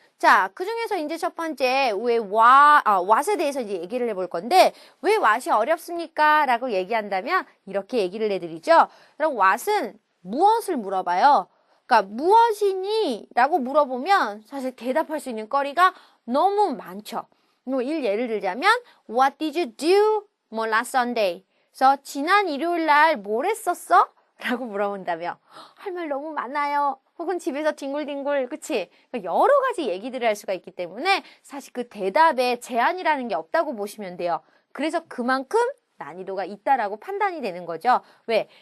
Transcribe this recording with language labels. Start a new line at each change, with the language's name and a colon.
Korean: 자, 그 중에서 이제 첫 번째, what에 대해서 이제 얘기를 해볼 건데, 왜 what이 어렵습니까? 라고 얘기한다면, 이렇게 얘기를 해드리죠. 그럼 what은 무엇을 물어봐요. 그러니까, 무엇이니? 라고 물어보면, 사실 대답할 수 있는 거리가 너무 많죠.
English: 예를 들자면, what did you do? 뭐, last Sunday.
Korean: 그래서, 지난 일요일 날 뭘 했었어? 라고 물어본다며, 할 말 너무 많아요. 혹은 집에서 뒹굴뒹굴, 그치? 여러 가지 얘기들을 할 수가 있기 때문에 사실 그 대답에 제한이라는 게 없다고 보시면 돼요. 그래서 그만큼 난이도가 있다라고 판단이 되는 거죠. 왜?